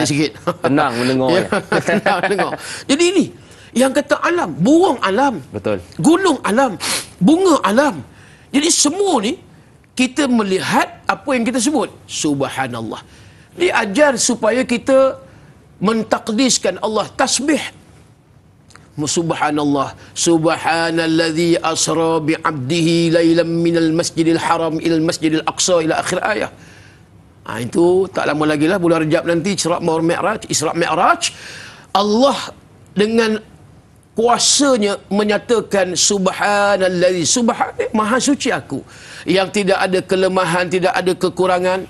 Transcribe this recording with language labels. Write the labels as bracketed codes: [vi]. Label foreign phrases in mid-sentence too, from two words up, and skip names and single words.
[ms] Sikit. Tenang mendengar. Ya, tenang mendengar. Jadi ini yang kata alam, burung alam, Betul. gunung alam, bunga alam. Jadi semua ni kita melihat apa yang kita sebut subhanallah. Diajar supaya kita mentakdiskan Allah, tasbih. [ar] سبحان الله، سبحان الذي أسرى بعبده ليلا من المسجد الحرام إلى المسجد الأقصى إلى آخر الآية. [ms] Itu tak lama lagi lah, bulan Rejab nanti Isra' Mi'raj. Allah dengan kuasanya menyatakan subhanallazi, maha suci aku, yang tidak ada kelemahan, tidak ada kekurangan.